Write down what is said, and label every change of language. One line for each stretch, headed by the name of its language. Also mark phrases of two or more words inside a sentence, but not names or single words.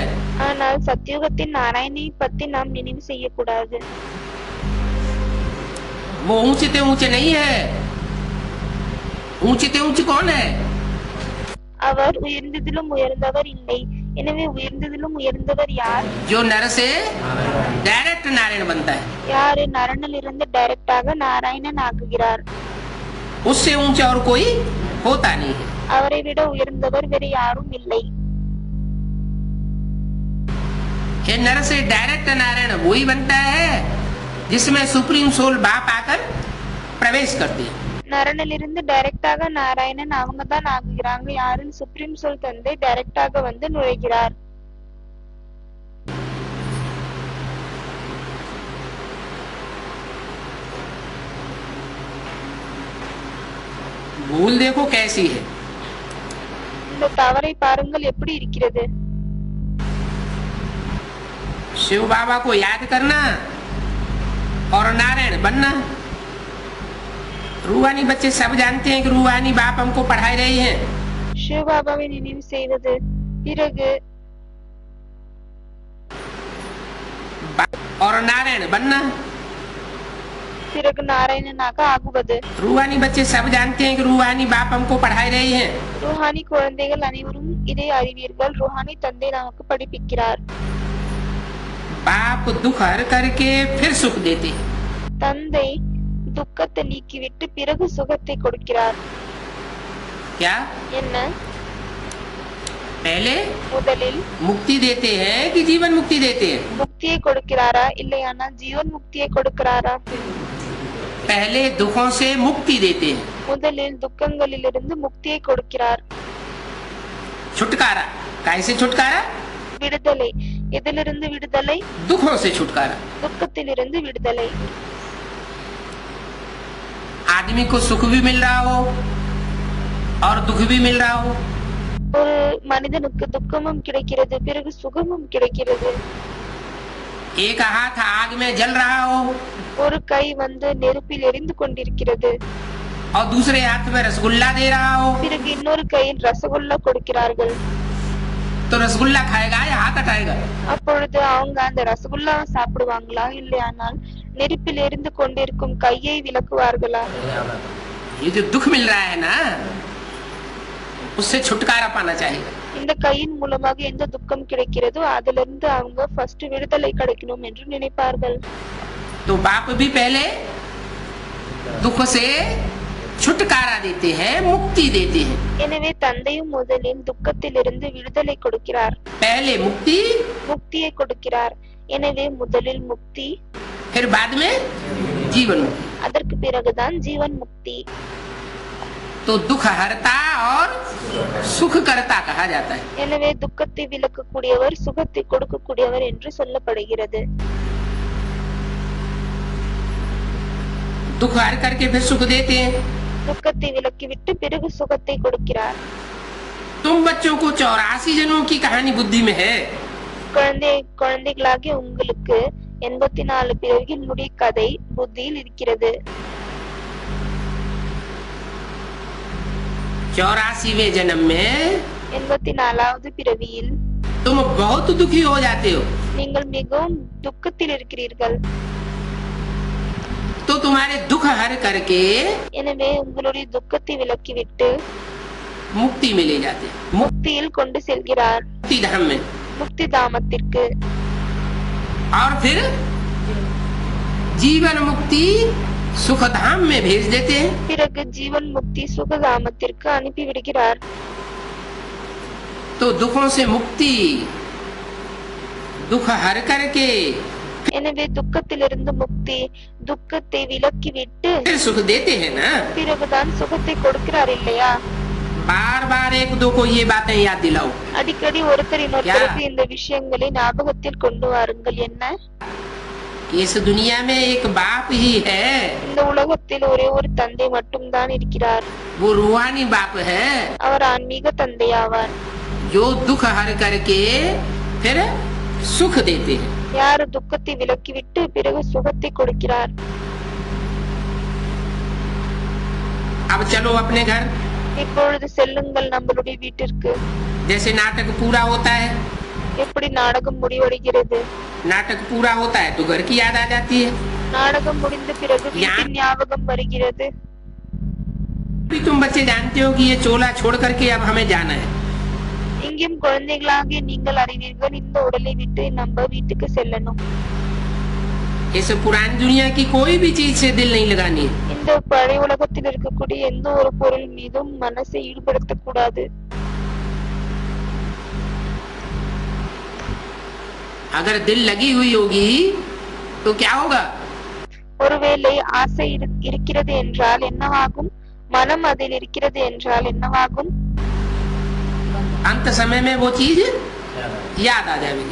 Tamil: ஆனால் சத்யுகத்தின் நாராயணனை பத்தி நாம் நினைவு செய்யக்கூடாது.
Hindi: वो ऊंचे ऊंचे नहीं है। ऊंचे ऊंचे कौन है?
Tamil: அவர் உயர்ந்ததிலும் உயர்ந்தவர் இல்லை. எனவே உயர்ந்ததிலும் உயர்ந்தவர் யார்?
Hindi: जो नर से डायरेक्ट नारायण बनता है।
Tamil: யாரு நரனிலிருந்து டைரக்டாக நாராயணன் ஆகுகிறார்.
Hindi: उससे ऊंचा और कोई होता नहीं है।
Tamil: அவரை விட உயர்ந்தவர் வேறு யாரும் இல்லை.
Hindi: ये नर से डायरेक्ट नारायण वही बनता है जिसमें
English: supreme soul
Hindi: बाप आकर प्रवेश करती है।
Tamil: நரனிலிருந்து டைரக்டாக நாராயணன் அவங்க தான் ஆகுகிறாங்க. யாருன்னு
English: supreme soul
Tamil: தந்தை டைரக்டாக வந்து நுழைகிறார்.
Hindi: भूल देखो कैसी है।
Tamil: இந்த தவறை பாருங்கள் எப்படி இருக்கிறது.
Hindi: शिव बाबा को याद करना और नारायण बनना। रूहानी बच्चे सब जानते हैं कि रूहानी बाप हमको पढ़ा रहे हैं।
Tamil: சிவ பாபாவை நினைவு செய்வது, பிறகு
Hindi: और नारायण बनना।
Tamil: பிறகு நாராயணனாக ஆகுவது।
Hindi: रूहानी बच्चे सब जानते हैं कि रूहानी बाप हमको पढ़ा रहे हैं।
Tamil: रूहानी குழந்தைகள் அனைவரும் இதை அறிவீர்கள். रूहानी தந்தை நமக்கு படிப்பிக்கிறார்.
Hindi: बाप दुख हर करके फिर सुख देते हैं।
Tamil: தந்தை துக்கத்தை நீக்கிவிட்டு பிறகு சுகத்தை கொடுக்கிறார்.
Hindi: क्या?
Tamil: என்ன?
Hindi: पहले
Tamil: முதலில்
Hindi: मुक्ति देते हैं कि जीवन मुक्ति देते हैं?
Tamil: முக்தி முக்தியை கொடுக்கிறாரா இல்லையானால் ஜீவன் முக்தியை கொடுக்கிறாரா?
Hindi: पहले दुखों से मुक्ति देते हैं,
Tamil: முதலில் துக்கங்களிலிருந்து முக்தியை கொடுக்கிறார்.
Hindi: छुटकारा. कैसे छुटकारा?
Tamil: விடுதலை. எதிலிருந்து விடுதலை?
Hindi: दुखों से छुटकारा.
Tamil: துக்கத்திலிருந்து விடுதலை.
Hindi: आदमी को सुख भी मिल रहा हो और दुख भी मिल रहा हो.
Tamil: ஒரு மனிதனுக்கு துக்கமும் கிடைக்கிறது, பிறகு சுகமும் கிடைக்கிறது.
Hindi: एक हाथ आग में जल रहा हो
Tamil: ஒரு கை நெருப்பில் எரிந்து கொண்டிருக்கிறது,
Hindi: और दूसरे हाथ में रसगुल्ला दे रहा हो,
Tamil: பிறகு இன்னொரு கையில் ரசகுல்லா கொடுக்கிறார்கள்.
Hindi: तो रसगुल्ला खाएगा या हाथ हटाएगा?
Tamil: அப்பொழுது அவங்க அந்த ரசகுல்லாவை சாப்பிடுவாங்களா இல்லையானால் நெருப்பில் எரிந்து கொண்டிருக்கும் கையை விலக்குவார்களா?
Hindi: ये जो दुख मिल रहा है ना, उससे छुटकारा पाना चाहिए.
Tamil: இந்த கையின் மூலமாக எந்த துக்கம் கிடைக்கிறதோ அதிலிருந்து அவங்க ஃபர்ஸ்ட் விடுதலை கிடைக்கணும் என்று நினைப்பார்கள்.
Hindi: तो बाप भी पहले दुख से छुटकारा देते हैं, मुक्ति देते हैं.
Tamil: எனவே தந்தையும் முதலில் துக்கத்திலிருந்து விடுதலை கொடுக்கிறார்,
Hindi: पहले मुक्ति,
Tamil: முக்தியை கொடுக்கிறார். எனவே முதலில் முக்தி,
Hindi: फिर बाद में जीवन मुक्ति.
Tamil: அதற்கு பிறகுதான் ஜீவன் முக்தி.
Hindi: तो दुख हरता और सुख करता कहा जाता है.
Tamil: எனவே துக்கத்தை விலக்கக்கூடியவர், சுகத்தை கொடுக்கக்கூடியவர் என்று சொல்லப்படுகிறது.
Hindi: दुख हर करके फिर सुख देते हैं.
Tamil: துக்கத்தை விலக்கிவிட்டு பிறகு சுகத்தை கொடுக்கிறார்.
Hindi: तुम बच्चों को 84 जन्मों की कहानी बुद्धि में है.
Tamil: குழந்தைகளாகிய உங்களுக்கு 84 பிறவிகளுடைய கதை புத்தியில் இருக்கிறது.
Hindi: 84वें जन्म में
Tamil: 84வது பிறவியில்
Hindi: तुम बहुत दुखी हो जाते हो,
Tamil: நீங்கள் மிகவும் துக்கத்தில் இருக்கிறீர்கள்.
Hindi: तो तुम्हारे दुख हर करके
Tamil: எனவே உங்களுடைய துக்கத்தை விலக்கிவிட்டு
Hindi: मुक्ति में ले जाते हैं.
Tamil: முக்தியில் கொண்டு செல்கிறார்,
Hindi: मुक्ति धाम में.
Tamil: முக்தி தாமத்திற்கு.
Hindi: और फिर जीवन मुक्ति सुख धाम में भेज देते हैं.
Tamil: பிறகு ஜீவன் முக்தி சுகதாமத்திற்கு அனுப்பி விடுகிறார்.
Hindi: तो दुखों से मुक्ति, दुख हर करके
Tamil: எனவே துக்கத்திலிருந்து முக்தி, துக்கத்தை விலக்கிவிட்டு
Hindi: फिर सुख देते हैं ना.
Tamil: பிறகுதான் சுகத்தை கொடுக்கிறார் இல்லையா?
Hindi: बार बार एक दो को ये बातें याद दिलाओ.
Tamil: அடிக்கடி ஒருத்தரின் ஒருத்தருக்கு இந்த விஷயங்களை ஞாபகத்தில் கொண்டு வாருங்கள். என்ன?
Hindi: इस दुनिया में एक बाप ही है,
Tamil: இந்த உலகத்தில் ஒரே ஒரு தந்தை மட்டும்தான் இருக்கிறார்.
Hindi: वो रूहानी बाप है,
Tamil: அவர் ஆன்மீக தந்தையாவார்.
Hindi: जो दुख हर करके फिर सुख देते हैं.
Tamil: யார் துக்கத்தை விலக்கிவிட்டு பிறகு சுகத்தை கொடுக்கிறார்.
Hindi: अब चलो अपने घर.
Tamil: இப்பொழுது செல்லுங்கள் நம்மளுடைய வீட்டிற்கு.
Hindi: जैसे नाटक पूरा होता है,
Tamil: எப்படி நாடகம் முடிவடைகிறது?
Hindi: नाटक पूरा होता है तो घर की याद आ जाती है.
Tamil: நாடகம் முடிந்த பிறகு வீட்டின் ஞாபகம் வருகிறது.
Hindi: भी तुम बच्चे जानते हो कि ये चोला छोड़ करके अब हमें जाना है.
Tamil: இங்கேயும் குழந்தைகளாகிய நீங்கள் அறிவீர்கள், இந்த உடலை விட்டு நம்ம வீட்டுக்கு செல்லணும்.
Hindi: इस पुरानी दुनिया की कोई भी चीज से दिल नहीं लगानी है.
Tamil: இந்த பழைய உலகத்தில் இருக்கக்கூடிய எந்த ஒரு பொருள் மீதும் மனசை ஈடுபடுத்த கூடாது.
Hindi: अगर दिल लगी हुई होगी तो क्या होगा?
Tamil: ஒருவேளை ஆசை இருக்கிறது என்றால் என்னவாகும்? மனம் அதில் இருக்கிறது என்றால் என்னவாகும்?
Hindi: अंत समय में वो चीज याद आ जाएगी.